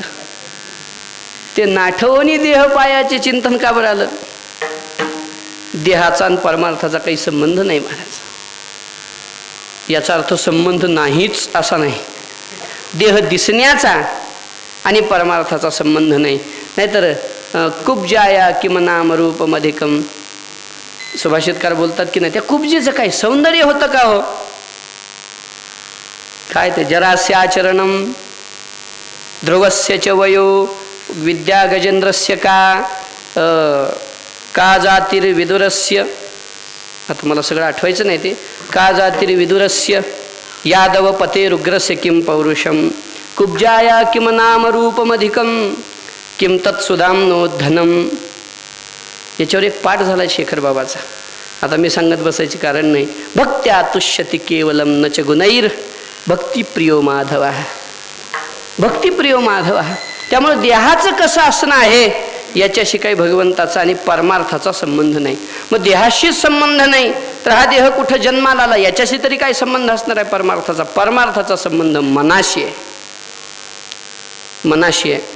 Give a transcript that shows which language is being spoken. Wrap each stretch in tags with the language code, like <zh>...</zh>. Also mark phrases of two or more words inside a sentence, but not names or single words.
<mr>ते नाठवोनी देह पायाचे चिंतन का बरं आलं? देहाचा आणि परमार्थाचा काही संबंध नाही महाराज. याचा अर्थ संबंध नाहीच असा नाही. देह दिसण्याचा आणि परमार्थाचा संबंध नाही. नाहीतर</mr> <sa>कुब्जाया किम नामरूपमधिकम</sa> <mr>सुभाषितकार बोलतात की नाही, त्या कुब्जेचं काय सौंदर्य होतं का हो? काय ते</mr> <sa>जरास्याचरणम ध्रुवस्य च वयो विद्या गजेंद्रस्य का जातिर्विदुरस्य.</sa> <mr>आता मला सगळं आठवायचं नाही ते.</mr> <sa>का जातिर्विदुरस्य यादव पतेरुग्रस्य किम पौरुषम कुब्जाया किम नामरूपमधिकम किम तत्सुधाम नो धनम.</sa> <mr>याच्यावर एक पाठ झाला शेखर बाबाचा. आता मी सांगत बसायचे कारण नाही.</mr> <sa>भक्त्या तुष्यति केवलम न च गुणैर भक्तिप्रियो माधव. भक्तिप्रियो माधव.</sa> <mr>त्यामुळे देहाचं कसं असणं आहे याच्याशी काही भगवंताचा आणि परमार्थाचा संबंध नाही. मग देहाशीच संबंध नाही तर हा देह कुठं जन्माला आला याच्याशी तरी काय संबंध असणार आहे परमार्थाचा? परमार्थाचा संबंध मनाशी आहे. मनाशी आहे.</mr>